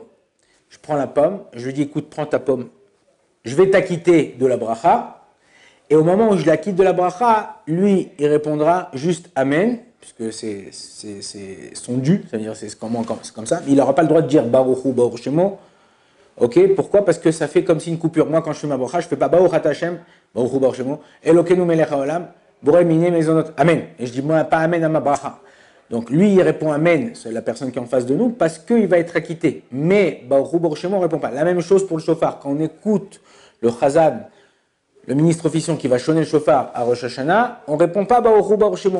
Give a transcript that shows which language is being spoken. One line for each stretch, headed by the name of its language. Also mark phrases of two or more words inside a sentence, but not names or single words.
French: Je prends la pomme, je lui dis écoute, prends ta pomme, je vais t'acquitter de la bracha, et au moment où je l'acquitte de la bracha, lui, il répondra juste Amen, puisque c'est son dû, c'est-à-dire c'est comme ça, mais il n'aura pas le droit de dire
Hebrew: ברוך הוא, ברוך שמו.
French: Ok, pourquoi? Parce que ça fait comme si une coupure. Moi, quand je fais ma bracha, je ne fais pas
Hebrew: ברוך אתה השם, ברוך הוא, ברוך שמו, אלוקינו מלך העולם, בורא מיני מזונות, אמן.
French: Et je dis moi pas Amen à ma bracha. Donc lui, il répond Amen, c'est la personne qui est en face de nous, parce qu'il va être acquitté. Mais
Hebrew: ברוך ברוך שמו
French: ne répond pas. La même chose pour le shofar. Quand on écoute le chazan, le ministre officiant qui va sonner le shofar à Rosh Hashanah, on ne répond pas
Hebrew: ברוך ברוך שמו.